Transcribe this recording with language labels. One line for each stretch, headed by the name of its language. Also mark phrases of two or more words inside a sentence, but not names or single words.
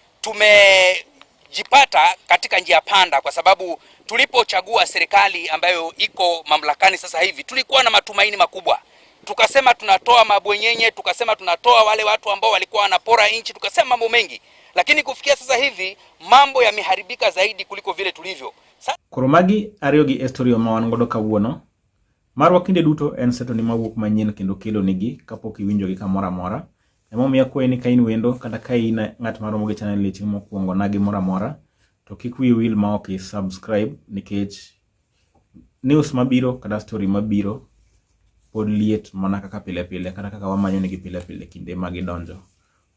Swahili: Tumejipata katika njia panda kwa sababu tulipochagua serikali ambayo iko mamlakani sasa hivi tulikuwa na matumaini makubwa. Tukasema tunatoa mabwenyenye, tukasema tunatoa wale watu ambao walikuwa wanapora nchi, tukasema mambo mengi. Lakini kufikia sasa hivi mambo yameharibika zaidi kuliko vile tulivyo.
Luo (Kenya and Tanzania): Koromagi ariogi estorio mawangodo kawuono. Marwa kinde duto en seto ni mawuok manyien kendo kelo nigi kapok iwinjogi kamoro amora. Emomiyo akwayi ni ka in wendo kata ka in ng'at maromo gi channel ni chieng' mokwongo na gimoro amora, to kik wiyi wil ma ok subscribe, nikech news mabiro kata story mabiro pod liet mana kaka pile pile kata kaka wamanyo negi pile pile kinde ma gidonjo.